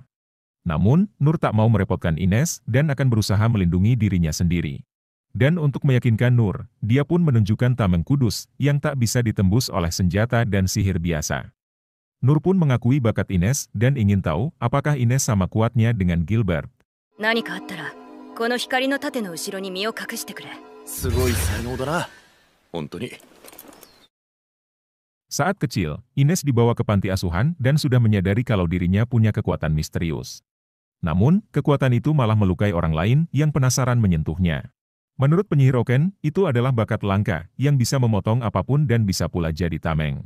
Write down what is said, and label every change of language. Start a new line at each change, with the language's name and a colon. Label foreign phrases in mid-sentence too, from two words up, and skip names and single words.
Indonesian: Namun, Nur tak mau merepotkan Ines dan akan berusaha melindungi dirinya sendiri. Dan untuk meyakinkan Nur, dia pun menunjukkan tameng kudus yang tak bisa ditembus oleh senjata dan sihir biasa. Nur pun mengakui bakat Ines dan ingin tahu apakah Ines sama kuatnya dengan Gilbert.
Japanese: 何かあったらこの光の盾の後ろに身を隠してくれ。すごい才能だな。本当に。
Indonesian: Saat kecil, Ines dibawa ke panti asuhan dan sudah menyadari kalau dirinya punya kekuatan misterius. Namun, kekuatan itu malah melukai orang lain yang penasaran menyentuhnya. Menurut penyihir Oken, itu adalah bakat langka yang bisa memotong apapun dan bisa pula jadi tameng.